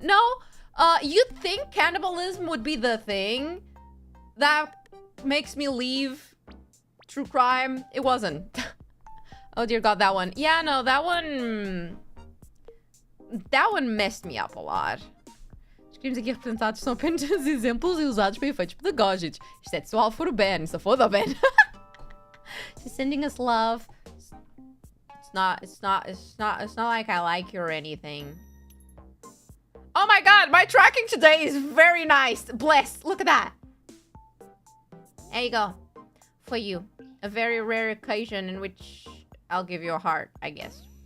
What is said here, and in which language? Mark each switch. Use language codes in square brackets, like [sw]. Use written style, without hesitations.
[en] No, you'd think cannibalism would be the thing that makes me leave true crime. It wasn't. Oh dear God, that one. Yeah, no, that one messed me up a lot. [pt] Os crimes aqui representados são apenas exemplos e usados para efeitos pedagógicos. Isto é pessoal for o Ben, se for o Ben. [en] She's sending us love. It's not like I like you or anything. Oh my God, my tracking today is very nice. Bless, look at that. There you go. For you. A very rare occasion in which I'll give you a heart, I guess.